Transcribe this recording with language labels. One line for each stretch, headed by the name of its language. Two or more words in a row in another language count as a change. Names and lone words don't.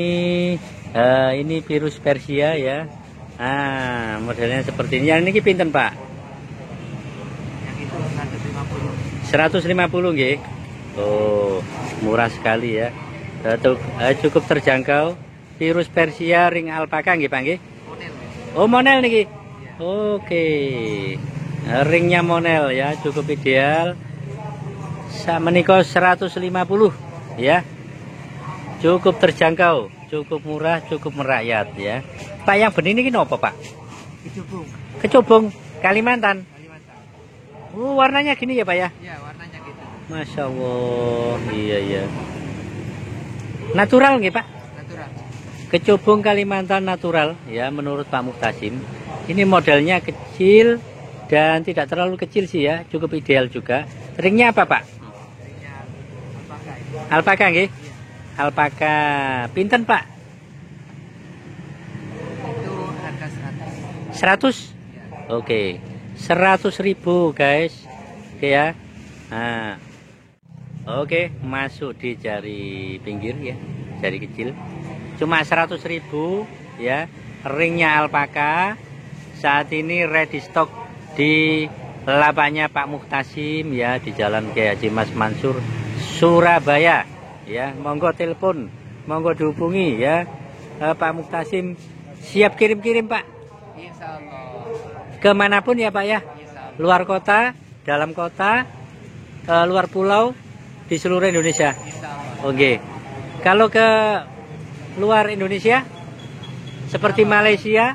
Indonesian: Ini Virus Persia ya. Modelnya seperti ini. Yang ini pinten Pak? Yang itu 150. 150 nggih. Oh, murah sekali ya. Cukup terjangkau. Virus Persia ring alpaka nggih Pak nggih? Monel. Oh, monel niki. Iya. Oke. Ringnya monel ya, cukup ideal. Menika 150 ya. Cukup terjangkau, cukup murah, cukup merakyat ya. Pak, yang benih ini apa Pak? Kecubung. Kecubung Kalimantan. Kalimantan. Warnanya gini ya Pak ya? Iya, warnanya gitu.
Arabic: ما شاء الله.
Indonesian: Iya. Natural nggih Pak? Natural. Kecubung Kalimantan natural ya menurut Pak Muhtasim. Ini modelnya kecil dan tidak terlalu kecil sih ya, cukup ideal juga. Ringnya apa Pak? Ringnya alpaka. Alpaka nggih? Iya. Alpaka. Pinten Pak? Itu harga 100. 100? Iya. Oke. 100.000 guys. Oke ya. Oke, masuk di jari pinggir ya, jari kecil. Cuma 100.000 ya. Ringnya alpaka. Saat ini
English: ready stock
Indonesian: di lapaknya Pak Muhtasim ya, di Jalan Kiai Haji Mas Mansur, Surabaya ya. Monggo telepon, monggo dihubungi ya. Pak Muhtasim siap kirim-kirim Pak.
Arabic: إن شاء الله.
Indonesian: Kemanapun ya Pak ya?
Arabic: إن شاء الله.
Indonesian: Luar kota, dalam kota, luar pulau, di seluruh Indonesia.
Arabic: إن شاء الله.
Indonesian: Oke. Kalau ke luar Indonesia, seperti Malaysia,